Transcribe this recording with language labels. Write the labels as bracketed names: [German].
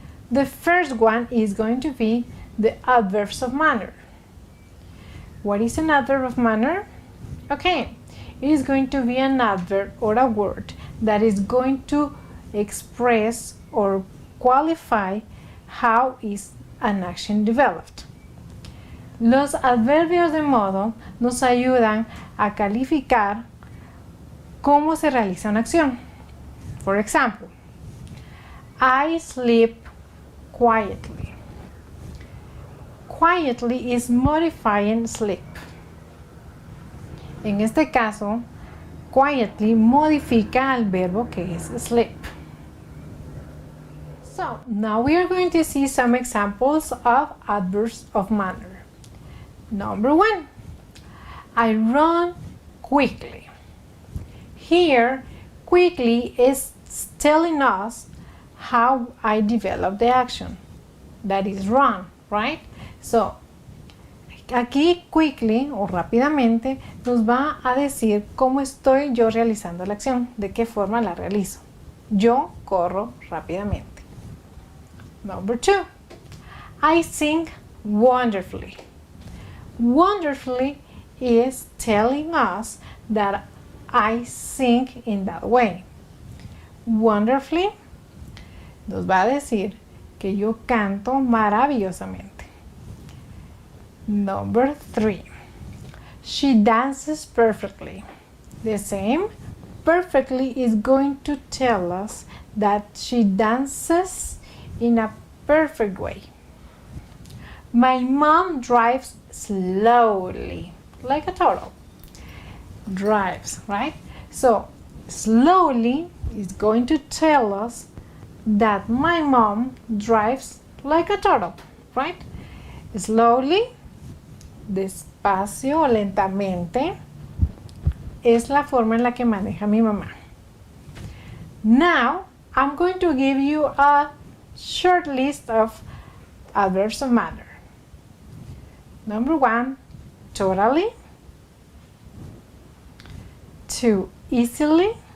[English] The first one is going to be the adverbs of manner. What is an adverb of manner? Okay, it is going to be an adverb or a word that is going to express or qualify how is an action developed. [Spanish] Los adverbios de modo nos ayudan a calificar cómo se realiza una acción. [English] For example, I sleep quietly. Quietly is modifying sleep. [Spanish] En este caso, quietly modifica al verbo que es sleep. [English] So, now we are going to see some examples of adverbs of manner. Number 1, I run quickly. Here, quickly is telling us how I develop the action. That is run, right? [Spanish] So, aquí quickly o rápidamente nos va a decir cómo estoy yo realizando la acción, de qué forma la realizo. Yo corro rápidamente. [English] Number 2, I sing wonderfully. Wonderfully is telling us that I sing in that way. [Spanish] Wonderfully nos va a decir que yo canto maravillosamente. [English] Number 3, she dances perfectly. The same, perfectly is going to tell us that she dances in a perfect way. My mom drives slowly, like a turtle. Drives, right? So, slowly is going to tell us that my mom drives like a turtle, right? [Spanish] Slowly, despacio o lentamente, es la forma en la que maneja mi mamá. [English] Now, I'm going to give you a short list of adverbs of manner. Number 1, totally. 2, easily.